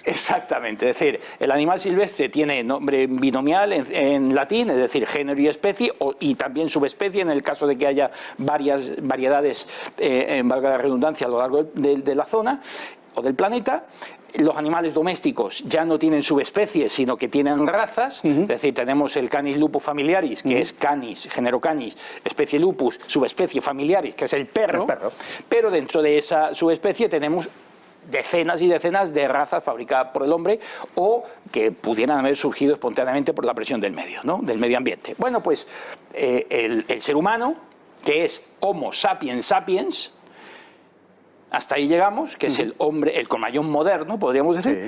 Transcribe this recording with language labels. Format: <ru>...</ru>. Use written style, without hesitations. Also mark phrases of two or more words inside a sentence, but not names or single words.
<es>Exactamente, es decir, el animal silvestre tiene nombre binomial en latín, es decir, género y especie, y también subespecie en el caso de que haya varias variedades, valga la redundancia, a lo largo de la zona o del planeta. los animales domésticos ya no tienen subespecies, sino que tienen razas, es decir, tenemos el Canis lupus familiaris, que es Canis, género Canis, especie lupus, subespecie familiaris, que es el perro, pero dentro de esa subespecie tenemos decenas y decenas de razas fabricadas por el hombre o que pudieran haber surgido espontáneamente por la presión del medio, ¿no? Del medio ambiente. Bueno, pues el ser humano, que es Homo sapiens sapiens, hasta ahí llegamos, que es el hombre, el cromallón moderno, podríamos decir.</es>